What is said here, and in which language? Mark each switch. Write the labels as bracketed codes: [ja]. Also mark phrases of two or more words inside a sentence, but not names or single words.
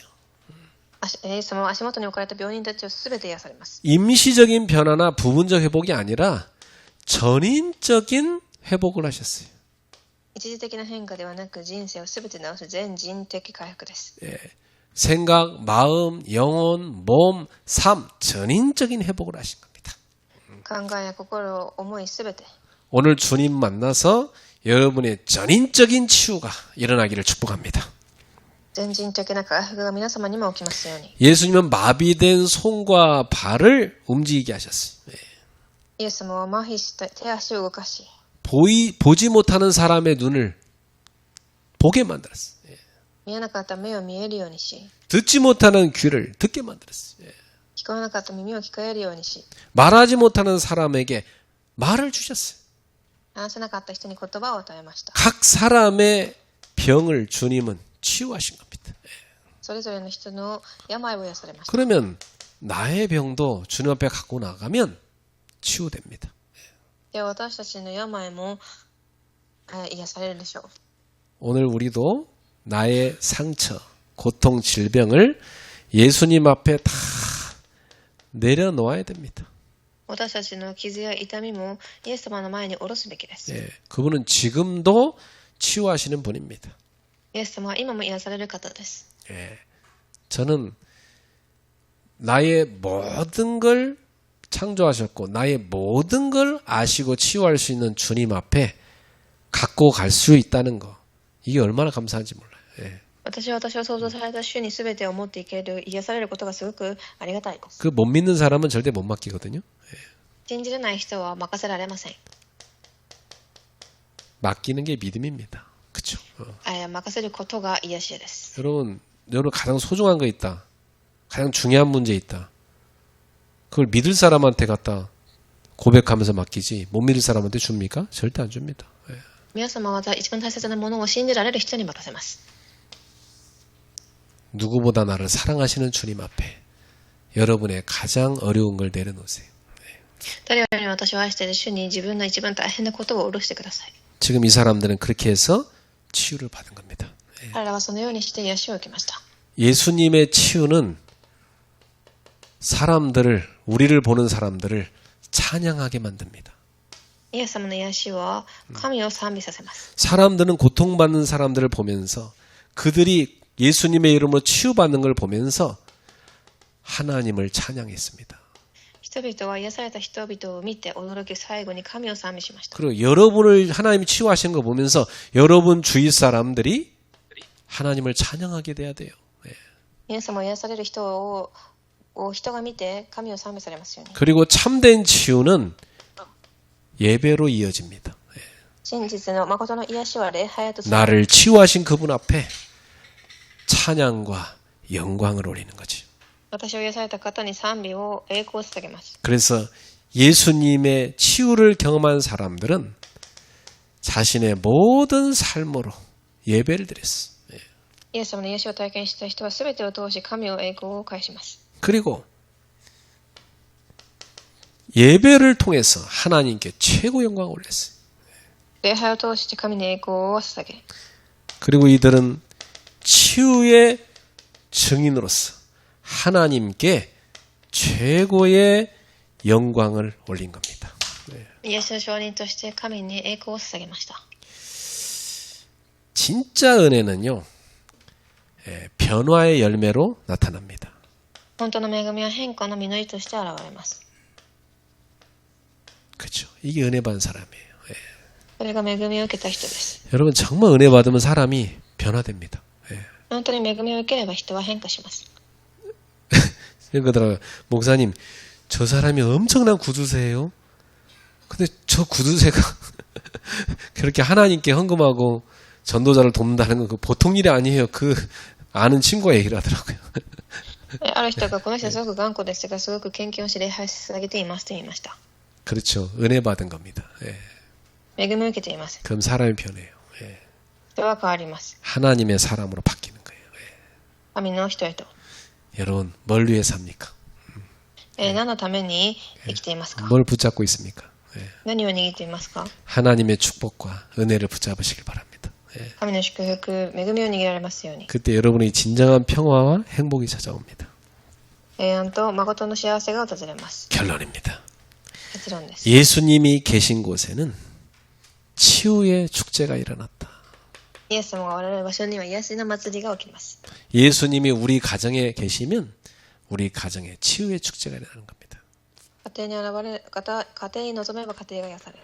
[ja] イエス様は足元に置かれた病人たちをすべて癒されます。 [ko] 임시적인 변화나 부분적 회복이 아니라 전인적인 회복을 하셨어요. [ja] 一時的な変化ではなく人生をすべて治す全人的回復です。 [ko] 예. 생각, 마음, 영혼, 몸, 삶, 전인적인 회복을 하신 겁니다. [ja] 考えや心、思いすべて。 [ko] 오늘 주님 만나서 여러분의 전인적인 치유가 일어나기를 축복합니다. [ja] 全人的な回復が皆様にも起きますように。 [ko] 예수님은 마비된 손과 발을 움직이게 하셨어요. 예. [ja] イエス様は麻痺した手足を動かし、 [ko] 보지 못하는 사람의 눈을 보게 만들었어요. 예. [ja] 見えなかった目を見えるようにし、 [ko] 듣지 못하는 귀를 듣게 만들었어요. 예. [ja] 聞こえなかった耳を聞こえるようにし、 [ko] 말하지 못하는 사람에게 말을 주셨어요. [ja] 話せなかった人に言葉を与えました。 [ko] 각 사람의 병을 주님은 치유하신 겁니다. [ja] それぞれの人の病を癒されました。 [ko] 그러면 나의 병도 주님 앞에 갖고 나가면 치유됩니다. [ja] では私たちの病も癒されるでしょう。 [ko] 오늘 우리도 나의 상처, 고통, 질병을 예수님 앞에 다 내려놓아야 됩니다. [ja] 私たちの傷や痛みもイエス様の前に下ろすべきです。 [ko] 예, 그분은 지금도 치유하시는 분입니다. [ja] イエス様は今も癒される方です。 [ko] 예, 저는 나의 모든 걸 창조하셨고 나의 모든 걸 아시고 치유할 수 있는 주님 앞에 갖고 갈 수 있다는 거 이게 얼마나 감사한지 몰라요. 예. [ja] 私を創造された主に全てを持っていける、癒されることがすごくありがたいです。 [ko] 그 못 믿는 사람은 절대 못 맡기거든요. [ja] 信じれない人は任せられません。 [ko] 맡기는 게 믿음입니다. 그렇죠? [ja] 任せることが癒しです。 [ko] 여러분 가장 소중한 거 있다. 가장 중요한 문제 있다. 그걸 믿을 사람한테 갖다 고백하면서 맡기지 못 믿을 사람한테 줍니까? 절대 안 줍니다. 예. [ja] 皆様は一番大切なものを信じられる人に任せます。 [ko] 누구보다 나를 사랑하시는 주님 앞에 여러분의 가장 어려운 걸 내려놓으세요. [ja] 誰よりも私を愛している主に自分の一番大変なことを下ろしてください。 [ko] 지금 이 사람들은 그렇게 해서 치유를 받은 겁니다. [ja] 彼らはそのようにして癒しを受けました。 [ko] 예수님의 치유는 우리를 보는 사람들을 찬양하게 만듭니다. [ja] イエス様の癒しは神を賛美させます。 [ko] 사람들은 고통받는 사람들을 보면서 그들이 예수님의 이름으로 치유받는 걸 보면서 하나님을 찬양했습니다. [ja] 人々は癒された人々を見て驚き最後に神を賛美しました。 [ko] 그리고 여러분을 하나님이 치유하신 거 보면서 여러분 주위 사람들이 하나님을 찬양하게 돼야 돼요. [ja] 皆様癒される人を人が見て神を賛美されますように。 [ko] 그리고 참된 치유는 예배로 이어집니다. [ja] 真実の誠の癒しは礼拝へとつながる。 [ko] 나를 치유하신 그분 앞에 찬양과 영광을 올리는 거지. [ja] 私を癒された方に賛美を栄光を捧げます。 [ko] 그래서 예수님의 치유를 경험한 사람들은 자신의 모든 삶으로 예배를 드렸어. [ja] イエス様の癒しを体験した人は全てを通し神を栄光を返します。 [ko] 그리고 예배를 통해서 하나님께 최고 영광을 올렸어요. [ja] 礼拝を通して神に栄光を捧げ、 [ko] 그리고 이들은 치유의 증인으로서 하나님께 최고의 영광을 올린 겁니다. [ja] 癒しの証人として神に栄光を捧げました。 [ko] 진짜 은혜는요, 변화의 열매로 나타납니다. [ja] 本当の恵みは変化の実りとして現れます。 [ko] 그렇죠. 이게 은혜 받은 사람이에요. [ja] それが恵みを受けた人です。 [ko] 여러분 정말 은혜 받으면 사람이 변화됩니다. [ja] 本当に恵みを受ければ人は変化します。 [ko] 그러더라고요. 목사님, 저 사람이 엄청난 구두쇠예요. 근데 저 구두쇠가 그렇게 하나님께 헌금하고 전도자를 돕는다는 건 그 보통 일이 아니에요. 그 아는 친구가 얘기를 하더라고요. [ja] ある人がこの人はすごく頑固ですが、すごく献金をし礼拝し捧げていますと言いました。 [ko] 그렇죠. 은혜 받은 겁니다. [ja] 恵みを受けています。 [ko] 그럼 사람이 변해요. [ja] 人は変わります。 [ko] 하나님의 사람으로 바뀌는 거예요. [ja] 神の人へと。 [ko] 여러분 뭘 위해 삽니까? [ja] 何のために生きていますか？ [ko] 뭘 붙잡고 있습니까? [ja] 何を握っていますか？ [ko] 하나님의 축복과 은혜를 붙잡으시길 바랍니다. [ja] 神の祝福、恵みを握られますように。 [ko] 그때 여러분이 진정한 평화와 행복이 찾아옵니다. [ja] 平安と誠の幸せが訪れます。 [ko] 결론입니다. [ja] 結論です。 [ko] 예수님이 계신 곳에는 치유의 축제가 일어났다. [ja] イエス様がおられる場所には癒しの祭りが起きます。 [ko] 예수님이 우리 가정에 계시면 우리 가정에 치유의 축제가 일어나는 겁니다. [ja] 家庭に現れる家庭に臨めば家庭が癒される。